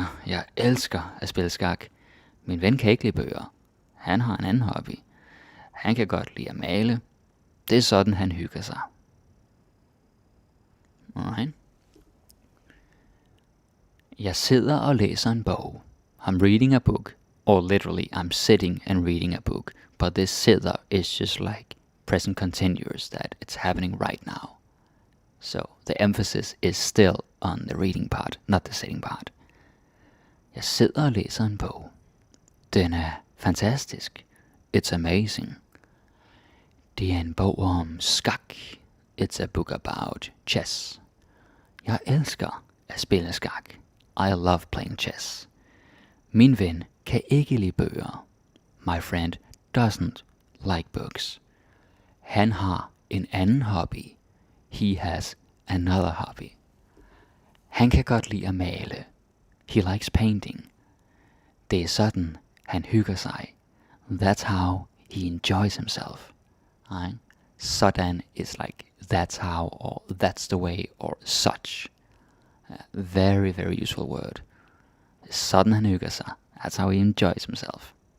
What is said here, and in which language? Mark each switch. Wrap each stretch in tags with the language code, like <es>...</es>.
<da>Jeg elsker at spille skak. Min ven kan ikke lide bøger. Han har en anden hobby. Han kan godt lide at male. Det er sådan, han hygger sig.</da> <en>Alright.</en> <da>Jeg sidder og læser en bog.</da> <en>I'm reading a book. Or literally, I'm sitting and reading a book. But this sidder is just like present continuous, that it's happening right now. So the emphasis is still on the reading part, not the sitting part.</en> <da>Jeg sidder og læser en bog. Den er fantastisk.</da> <en>It's amazing.</en> <da>Det er en bog om skak.</da> <en>It's a book about chess.</en> <da>Jeg elsker at spille skak.</da> <en>I love playing chess.</en> <da>Min ven kan ikke lide bøger.</da> <en>My friend doesn't like books.</en> <da>Han har en anden hobby.</da> <en>He has another hobby.</en> <da>Han kan godt lide at male.</da> <en>He likes painting.</en> <da>Det er sådan, han hygger sig.</da> <en>That's how he enjoys himself. Right? Sådan is like that's how, or that's the way, or such. Very, very useful word.</en> <da>Sådan han hygger sig.</da> <en>That's how he enjoys himself.</en>